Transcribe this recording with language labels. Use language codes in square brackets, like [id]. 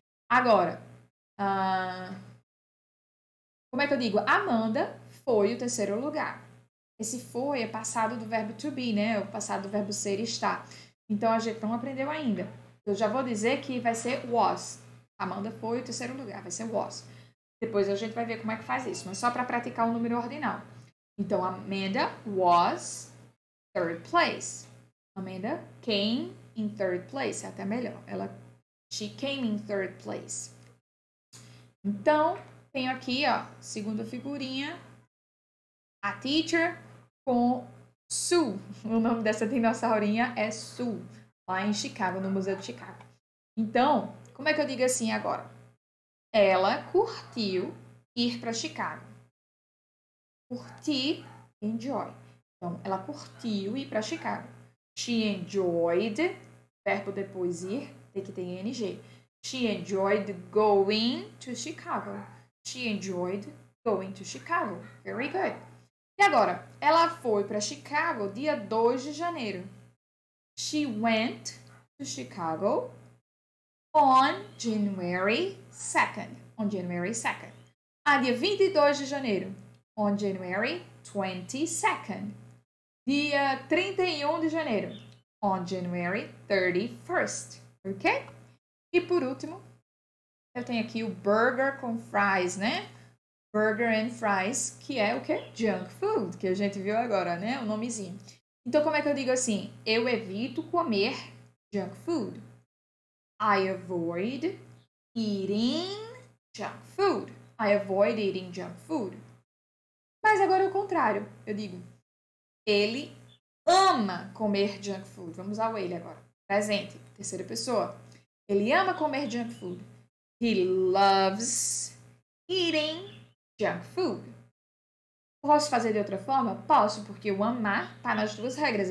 [pt] Agora, como é que eu digo? Amanda foi o terceiro lugar. Esse foi é passado do verbo to be, né? O passado do verbo ser e estar. Então, a gente não aprendeu ainda. Eu já vou dizer que vai ser was. Amanda foi o terceiro lugar, vai ser was. Depois a gente vai ver como é que faz isso, mas só para praticar o número ordinal. [en] Então, Amanda was third place. Amanda came in third place. [pt] É até melhor. [en] She came in third place. [pt] Então, tenho aqui, ó, segunda figurinha, a teacher com Sue. O nome dessa dinossaurinha é Sue, lá em Chicago, no Museu de Chicago. Então, como é que eu digo assim agora? Ela curtiu ir para Chicago. Curtir, enjoy. Então, ela curtiu ir para Chicago. [en] She enjoyed, [pt] verbo depois ir, tem que ter ing. [en] She enjoyed going to Chicago. She enjoyed going to Chicago. Very good. [pt] E agora, ela foi para Chicago dia 2 de janeiro. [en] She went to Chicago on January 2nd. On January 2nd. [pt] Dia 22 de janeiro. [en] On January 22nd. [pt] Dia 31 de janeiro. [en] On January 31st. [pt] Ok? E por último, eu tenho aqui o burger com fries, né? [en] Burger and fries, [pt] que é o quê? Junk food, que a gente viu agora, né? O nomezinho. Então, como é que eu digo assim? Eu evito comer junk food. [en] I avoid eating junk food. I avoid eating junk food. [pt] Mas agora é o contrário. Eu digo, ele ama comer junk food. Vamos ao ele agora. Presente, terceira pessoa. Ele ama comer junk food. [en] He loves eating junk food. [pt] Posso fazer de outra forma? Posso, porque o amar está nas duas regras.